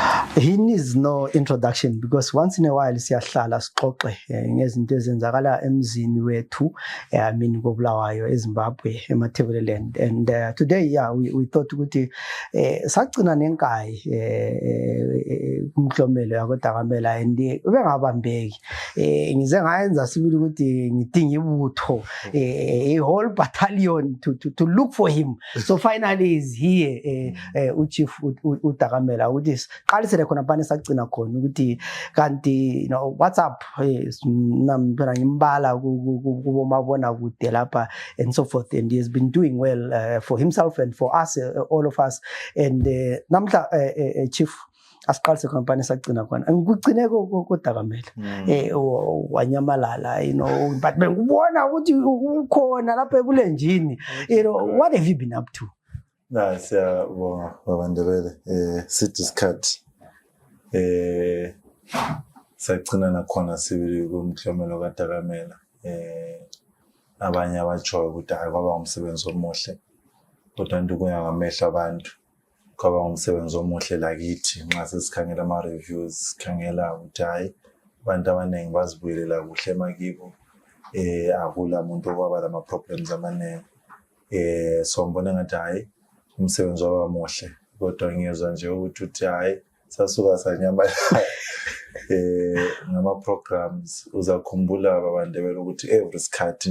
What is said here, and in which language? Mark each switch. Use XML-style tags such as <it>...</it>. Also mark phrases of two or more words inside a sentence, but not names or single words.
<en>He needs no introduction because once in a while</en> <nd>siyahlala sixoxe ngezinto ezenzakala emzini wethu</nd> <en>I mean koBulawayo eZimbabwe eMatabeleland and today we thought</en> <nd>ukuthi sagcina nenkayi kumhlomelo yakoDakamela and ubengabambeki ngize ngayenza sibili ukuthi ngidinga ibutho</nd> <en>a whole battalion to look for him</en> <nd>so</nd> <en>finally he's here</en> <nd>uChief uDakamela ukuthi qalisele khona phana sagcina khona ukuthi kanti</nd> <en>what's up</en> <nd>namphela ngimbala kubomabona kude lapha</nd> <en>and so forth and he has been doing well for himself and for us all of us and</en> <nd>namhla Chief asiqalise khona phana sagcina khona ngikucine koDakamela wanyamalala but ngibona ukuthi ukhona lapha ebulenjini</nd> <en>what have you been up to?</en> <nd>Siyabonga babandebele sithi isikhathi sagcina nakhona sibili kumhlomelo kaDakamela abanye abajoya ukuthi hayi kwaba umsebenzi omuhle kodwa ndukuya ngamehla abantu kwaba umsebenzi omuhle lakithi nxa sesikhangela ama reviews sikhangela ukuthi hayi abantu abaningi bazibuyelela kuhle emakibo akula muntu okwaba lama problems amaningi so ngibona ngathi hayi umsebenzi waba muhle kodwa ngiyezwa nje ukuthi hayi sasuka sanyamba ngama programs uzakhumbula babandebele ukuthi every sikhathi</nd>